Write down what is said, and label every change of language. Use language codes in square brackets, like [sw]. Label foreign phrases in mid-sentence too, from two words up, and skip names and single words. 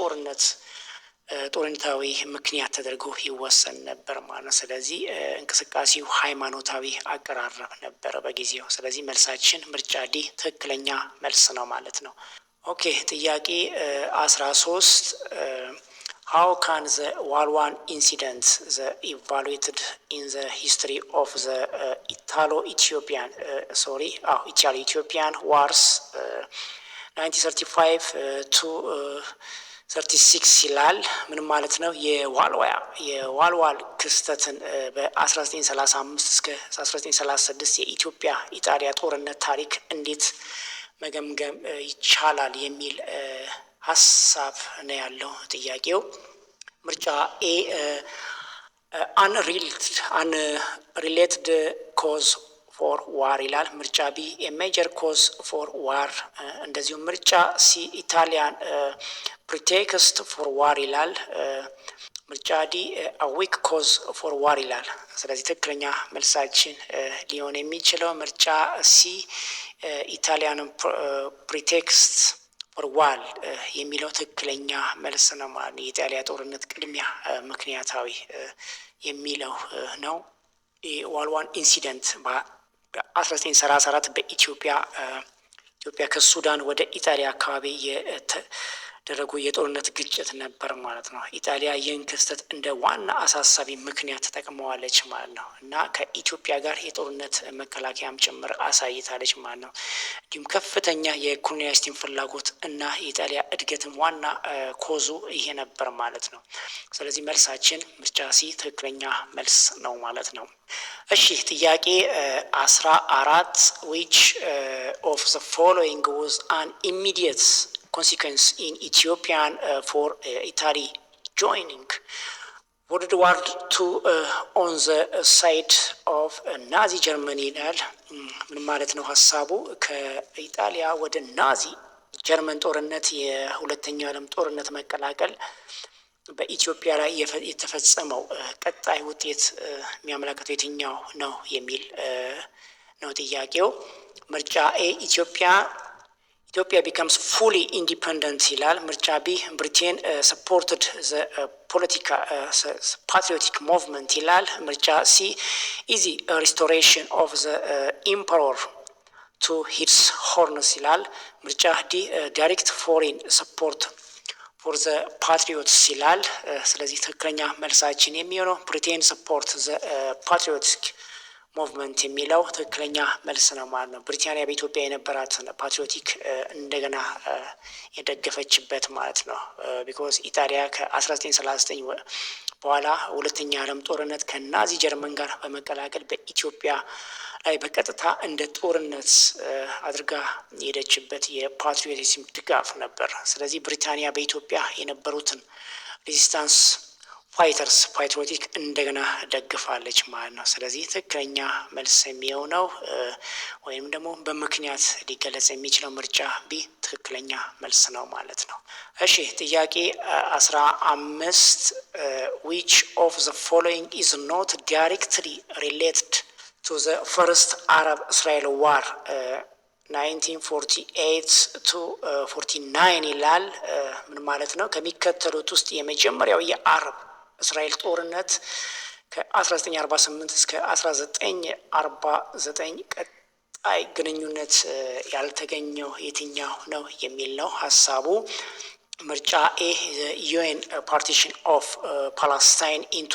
[am] ጦርነታዊ ምክንያት ተደርጎ ይወሰን ነበር ማለት ነው። ስለዚህ እንቅስቃሴው ሃይማኖታዊ አቀራረብ ነበር በጊዜው። ስለዚህ መልሳችን ምርጫ ዲ ትክክለኛ መልስ ነው ማለት ነው። ኦኬ ጥያቄ 13 [en] how can the Walwan incident the evaluated in the history of the Italo-Ethiopian wars 1935 to 36 [am] ይላል። ምን ማለት ነው? የዋልዋል ክስተትን በ1935 እስከ 1936 የኢትዮጵያ ኢጣሊያ ጦርነት ታሪክ እንዴት መገምገም ይቻላል የሚል ሀሳብ ነው ያለው ጥያቄው። ምርጫ ኤ [en] unrelated cause for war [am] ይላል። ምርጫ ቢ [en] major cause for war፣ እንደዚሁም [am] ምርጫ ሲ ኢታሊያን [en] pretext for war [am] ይላል። ምርጫ ዲ [en] weak cause for war [am] ይላል። ስለዚህ ትክክለኛ መልሳችን ሊሆን የሚችለው ምርጫ ሲ ኢታሊያን [en] pretext for war [am] የሚለው ትክክለኛ መልስ ነው ማለት ነው። የኢጣሊያ ጦርነት ቅድሚያ ምክንያታዊ የሚለው ነው። ዋልዋን ኢንሲደንት በ1934 በኢትዮጵያ ከሱዳን ወደ ኢጣሊያ አካባቢ የተደረጉ የጦርነት ግጭት ነበር ማለት ነው። ኢጣሊያ ይህን ክስተት እንደ ዋና አሳሳቢ ምክንያት ተጠቅመዋለች ማለት ነው እና ከኢትዮጵያ ጋር የጦርነት መከላከያም ጭምር አሳይታለች ማለት ነው። እንዲሁም ከፍተኛ የኮሎኒያሊስትን ፍላጎት እና የኢጣሊያ እድገትም ዋና ኮዙ ይሄ ነበር ማለት ነው። ስለዚህ መልሳችን ምርጫ ሲ ትክክለኛ መልስ ነው ማለት ነው። እሺ ጥያቄ [en] 14 which of the following was an immediate consequence in Ethiopian for Italy joining World War II on the side of Nazi Germany [am] ይላል። ምን ማለት ነው ሀሳቡ? ከኢጣሊያ ወደ ናዚ ጀርመን ጦርነት የሁለተኛው ዓለም ጦርነት መቀላቀል በኢትዮጵያ ላይ የተፈጸመው ቀጣይ ውጤት የሚያመለክተው የትኛው ነው የሚል ነው ጥያቄው። ምርጫ ኤ ኢትዮጵያ [en] becomes fully independent [am] ይላል። ምርጫ ቢ ብሪቴን [en] supported the patriotic movement [am] ይላል። ምርጫ ሲ [en] easy restoration of the emperor to his horns [am] ይላል። ምርጫ ዲ [en] direct foreign support for the patriots [am] ይላል። ስለዚህ ትክክለኛ መልሳችን የሚሆነው ብሪቴን [en] support the patriotic movement [am] የሚለው ትክክለኛ መልስ ነው ማለት ነው። ብሪታንያ በኢትዮጵያ የነበራት ፓትሪዮቲክ እንደገና የደገፈችበት ማለት ነው። ቢኮዝ ኢጣሊያ ከ1939 በኋላ ሁለተኛ ዓለም ጦርነት ከናዚ ጀርመን ጋር በመቀላቀል በኢትዮጵያ ላይ በቀጥታ እንደ ጦርነት አድርጋ የሄደችበት የፓትሪዮቲዝም ድጋፍ ነበር። ስለዚህ ብሪታንያ በኢትዮጵያ የነበሩትን [en] resistance fighters [am] ፓትሪዮቲክ እንደገና ደግፋለች ማለት ነው። ስለዚህ ትክክለኛ መልስ የሚሆነው ወይም ደግሞ በምክንያት ሊገለጽ የሚችለው ምርጫ ቢ ትክክለኛ መልስ ነው ማለት ነው። እሺ ጥያቄ [en] 15 which of the following is not directly related to the first Arab-Israel war 1948 to 49 [am] ይላል። ምን ማለት ነው? ከሚከተሉት ውስጥ የመጀመሪያው የአረብ እስራኤል ጦርነት ከ1948 እስከ 1949 ቀጣይ ግንኙነት ያልተገኘው የትኛው ነው የሚል ነው ሀሳቡ። ምርጫ ኤ [en] UN partition of Palestine into